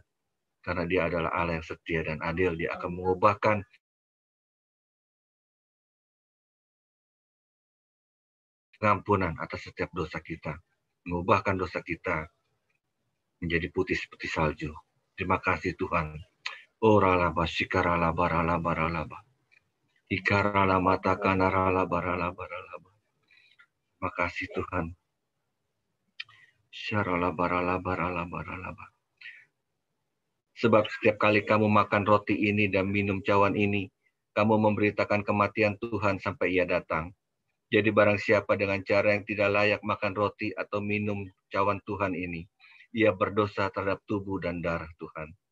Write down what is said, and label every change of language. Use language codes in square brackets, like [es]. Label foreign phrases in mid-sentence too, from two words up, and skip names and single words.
[id] Karena Dia adalah Allah yang setia dan adil. Dia akan mengubahkan pengampunan atas setiap dosa kita, mengubahkan dosa kita menjadi putih seperti salju. Terima kasih Tuhan. Oralaba, shikaralaba, ralaba, ralaba. Ikaralama, takanaralaba, ralaba, ralaba. Terima kasih Tuhan. Syaralaba, ralaba, ralaba, ralaba. Sebab setiap kali kamu makan roti ini dan minum cawan ini, kamu memberitakan kematian Tuhan sampai Ia datang. Jadi barang siapa dengan cara yang tidak layak makan roti atau minum cawan Tuhan ini, ia berdosa terhadap tubuh dan darah Tuhan.